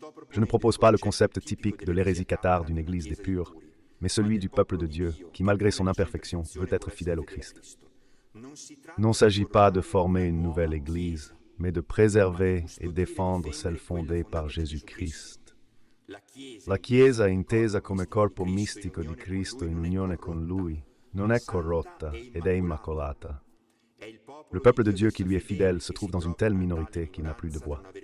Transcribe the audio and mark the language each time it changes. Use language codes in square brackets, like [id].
[fr] Je ne propose pas le concept typique de l'hérésie cathare d'une Église des purs, mais celui du peuple de Dieu qui, malgré son imperfection, veut être fidèle au Christ. Il ne s'agit pas de former une nouvelle Église, mais de préserver et défendre celle fondée par Jésus-Christ. [it] La Chiesa intesa come corpo mistico di Cristo in unione con Lui non è corrotta ed è immacolata. [fr] Le peuple de Dieu qui lui est fidèle se trouve dans une telle minorité qu'il n'a plus de voix.